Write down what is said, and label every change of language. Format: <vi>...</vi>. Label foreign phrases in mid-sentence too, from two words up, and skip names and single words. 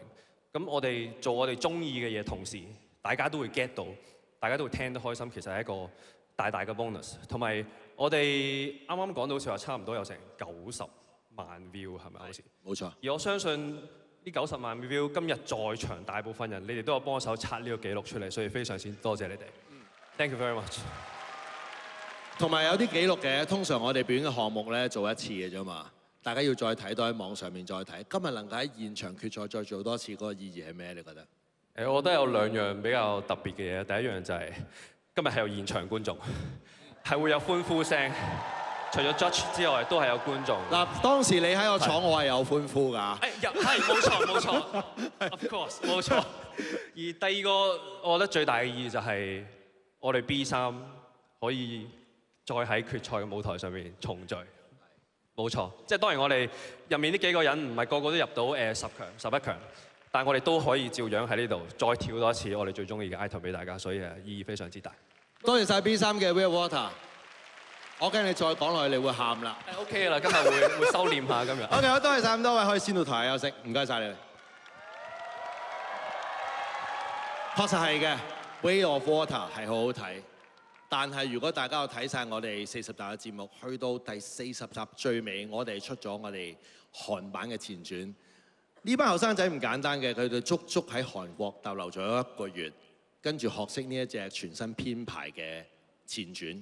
<yue>咁我哋做我哋中意嘅嘢，同時大家都會 get 到，大家都會聽得開心，其實係一個大大嘅 bonus。同埋我哋啱啱講到好似話差唔多有成90萬 view 係咪？好似冇錯。而我相信呢90萬 view 今日在場大部分人，你哋都有幫手刷呢個記錄出嚟，所以非常之多謝你哋。</yue> <en>Thank you very much。</en> <yue>同埋有啲記錄嘅，通常我哋表演嘅項目咧做一次嘅啫嘛，大家要再睇都喺網上面再睇。今日能夠喺現場決賽再做多次，嗰個意義係咩？你覺得？我覺得有兩樣比較特別嘅嘢。第一樣就係今日係有現場觀眾，係會有歡呼聲。除咗 judge 之外，都係有觀眾。嗱，當時你喺我廠，我係有歡呼㗎。係冇錯冇錯 ，</yue> <en>of course</en> <yue>冇錯。而第二個，我覺得最大嘅意義就係我哋 B3可以再喺決賽嘅舞台上面重聚。冇錯，即係當然我哋入面呢幾個人唔係個個都入到10強、11強，但係我哋都可以照樣喺呢度再跳多一次我哋最中意嘅 item 俾大家，所以意義非常之大。多謝晒 B3嘅 Will Water。我驚你再講落去，你會喊啦。 OK 嘅啦，今日會收斂下今日。 OK， 好，多謝晒咁多位，可以先到台休息。唔該晒你哋。確實係嘅，《Way of Water》係好好睇。但係如果大家有睇晒我哋40集嘅節目，去到第40集最尾，我哋出咗我哋韓版嘅前傳。呢班後生仔唔簡單嘅，佢哋足足喺韓國逗留咗1個月，跟住學識呢一隻全新編排嘅前傳。</yue>